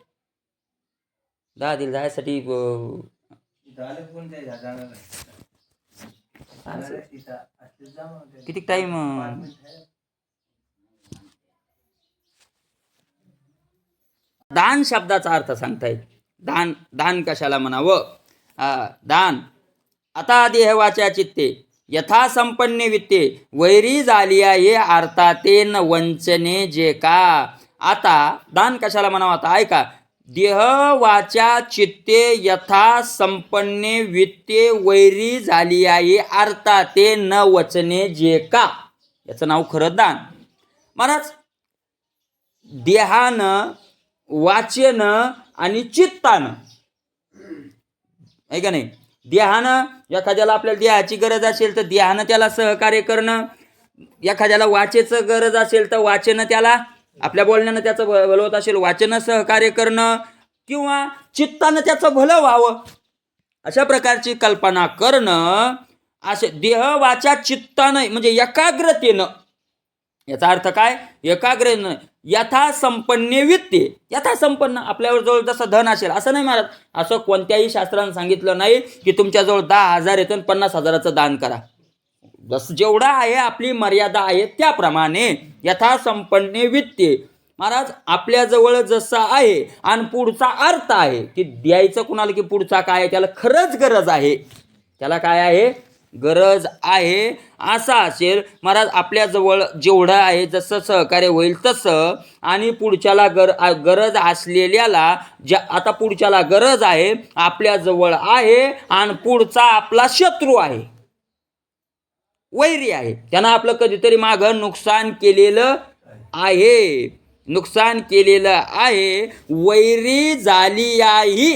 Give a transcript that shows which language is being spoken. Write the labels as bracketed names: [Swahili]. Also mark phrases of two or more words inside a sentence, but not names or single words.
[Marathi] 10 दिल जायसाठी किती टाइम? दान शब्दाचा अर्थ सांगतायत. दान कशाला म्हणावं? दान. आता देहवाच्या चित्ते यथा संपन्ने वित्ते वैरी झालिया ये अर्थाते न वंचने जे का. आता दान कशाला म्हणावं? आता ऐका. देह वाचा चित्ते यथा संपन्ने वित्ते वैरी झाली आहे अर्थाते न वचने जे का. याचं नाव खरं दान. महाराज, देहानं, वाचेनं आणि चित्तानं, आहे का नाही? देहानं एखाद्याला आपल्याला देहाची गरज असेल तर देहानं त्याला सहकार्य करणं, एखाद्याला वाचेचं गरज असेल तर वाचेनं त्याला, आपल्या बोलण्यानं त्याचं भलं होत असेल, वाचनं सहकार्य करणं, किंवा चित्तानं त्याचं भलं व्हावं, अशा प्रकारची कल्पना करणं. असे देह वाचा चित्तानं म्हणजे एकाग्रतेनं. याचा अर्थ काय? एकाग्रतेनं. यथा संपन्ने वित्ते, यथा संपन्न, आपल्यावर जवळ जसं धन असेल असं नाही महाराज. असं कोणत्याही शास्त्रानं सांगितलं नाही की तुमच्याजवळ 10,000 येतं 50,000चं दान करा. जसं जेवढा आहे आपली मर्यादा आहे त्याप्रमाणे यथा संपन्ने वित्ते. महाराज, आपल्याजवळ जसं आहे आणि पुढचा अर्थ आहे की द्यायचं कुणाला, की पुढचा काय आहे, त्याला खरंच गरज आहे, त्याला काय आहे? गरज आहे, असा असेल महाराज. आपल्याजवळ जेवढं आहे जसं सहकार्य होईल तसं, आणि पुढच्याला गरज असलेल्याला आता पुढच्याला गरज आहे, आपल्याजवळ आहे आणि पुढचा आपला शत्रू आहे, वैरी आहे, त्यानं आपलं कधीतरी मागं नुकसान केलेलं आहे, वैरी झाली आहे.